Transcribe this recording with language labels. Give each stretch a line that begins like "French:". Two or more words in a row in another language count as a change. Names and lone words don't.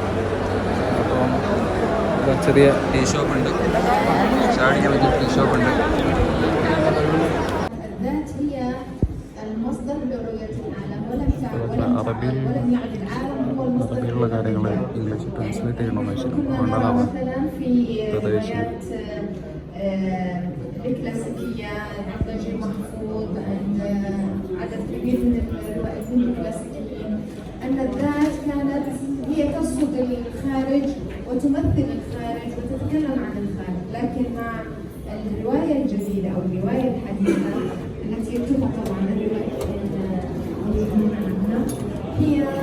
Malayalam: അപ്പം ചെറിയ
English: tea shop,
Malayalam: ചാടിക്കാൻ പറ്റിയ
English: tea shop.
Malayalam: അറബിയിലുള്ള കാര്യങ്ങൾ ഇംഗ്ലീഷ് ട്രാൻസ്ലേറ്റ് ചെയ്യണമെന്ന് വെച്ചിട്ടുണ്ടാകാം.
Arabic: الكلاسيكية عند نجيب محفوظ، عند عدد كبير من الروائيين الكلاسيكيين، أن الذات كانت هي تصد الخارج وتمثل الخارج وتتكلم عن الخارج، لكن مع الرواية الجديدة أو الرواية الحديثة التي يكتبها طبعا الروائيين الموجودين عندنا هي